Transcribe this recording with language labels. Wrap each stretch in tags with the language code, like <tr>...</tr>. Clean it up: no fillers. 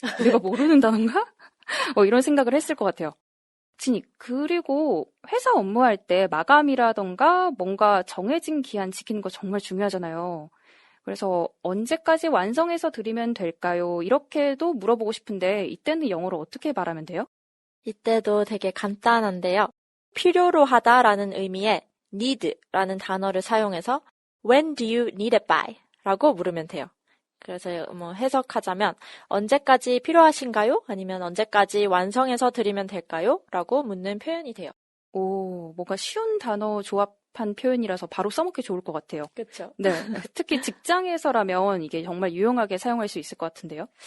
<ko>내가 모르는 단어인가? 이런 생각을 했을 것 같아요. 진이, 그리고 회사 업무할 때 마감이라던가 뭔가 정해진 기한 지키는 거 정말 중요하잖아요. 그래서 언제까지 완성해서 드리면 될까요? 이렇게도 물어보고 싶은데 이때는 영어로 어떻게 말하면 돼요? 이때도 되게 간단한데요. 필요로 하다라는 의미의 need라는 단어를 사용해서</ko> <en>when do you need it by?</en> <ko>라고 물으면 돼요. 그래서 해석하자면 언제까지 필요하신가요? 아니면 언제까지 완성해서 드리면 될까요? 라고 묻는 표현이 돼요. 뭔가 쉬운 단어 조합한 표현이라서 바로 써먹기 좋을 것 같아요. 그렇죠. 네, 특히 직장에서라면 이게 정말 유용하게 사용할 수 있을 것 같은데요.</ko>